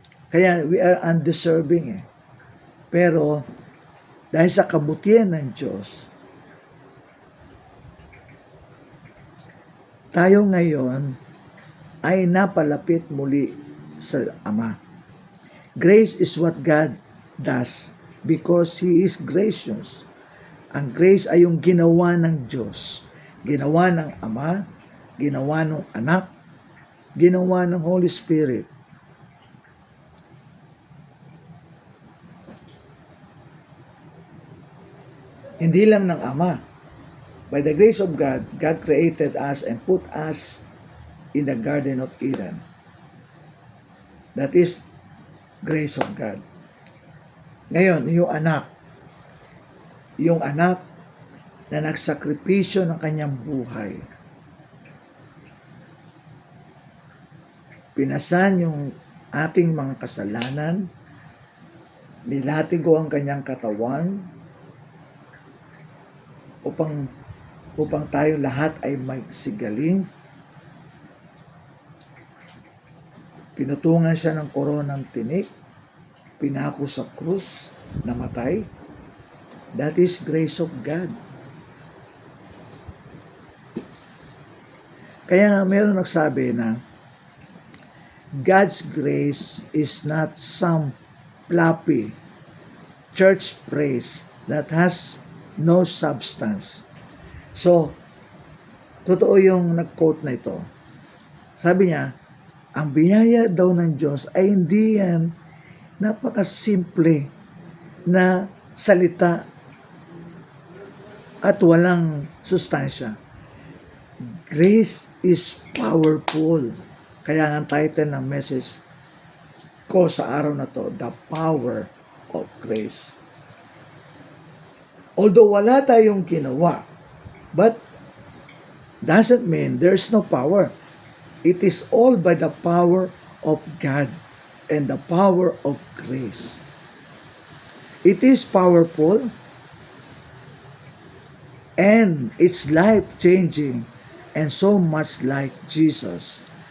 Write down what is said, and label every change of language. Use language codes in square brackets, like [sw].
[tl] Kaya [en] we are undeserving [tl] Pero dahil sa kabutihan ng Diyos, tayo ngayon ay napalapit muli sa Ama. [en] Grace is what God does because He is gracious. [tl] Ang grace ay yung ginawa ng Diyos, ginawa ng Ama, ginawa ng Anak, ginawa ng Holy Spirit. Hindi lang ng Ama. [en] By the grace of God, God created us and put us in the Garden of Eden. That is grace of God. [tl] Ngayon, yung anak na nagsakripisyo ng kanyang buhay. Pinasan yung ating mga kasalanan, nilatigo ang kanyang katawan, upang tayo lahat ay magsigaling. Pinutungan siya ng koronang tinik, pinako sa krus, namatay. [en] That is grace of God. [tl] Kaya nga meron nagsabi na [en] God's grace is not some fluffy church praise that has no substance. [tl] So, totoo yung nag-quote na ito. Sabi niya, ang biyaya daw ng Diyos ay hindi yan napakasimple na salita at walang sustansya. [en] Grace is powerful. [tl] Kaya ang title ng message ko sa araw na to, [en] The Power of Grace. Although [tl] wala tayong ginawa, [en] but doesn't mean there's no power. It is all by the power of God and the power of grace. It is powerful and it's life-changing and so much like Jesus.